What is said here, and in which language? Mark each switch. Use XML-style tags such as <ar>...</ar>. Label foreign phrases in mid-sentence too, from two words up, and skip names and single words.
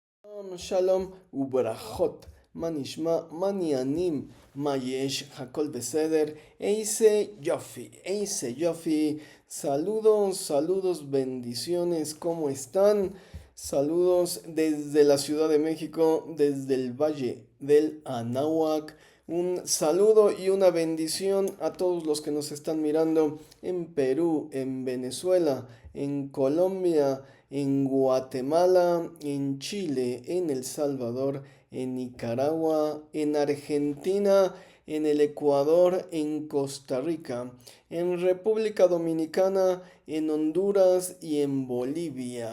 <he>שלום וברכות מה נשמע מה העניינים מה יש הכל בסדר איזה יופי.</he> <es>Saludos, bendiciones, ¿cómo están? Saludos desde la Ciudad de México, desde el Valle del Anáhuac. Un saludo y una bendición a todos los que nos están mirando en Perú, en Venezuela, en Colombia, en Guatemala, en Chile, en El Salvador, en Nicaragua, en Argentina, en el Ecuador, en Costa Rica, en República Dominicana, en Honduras y en Bolivia.</es>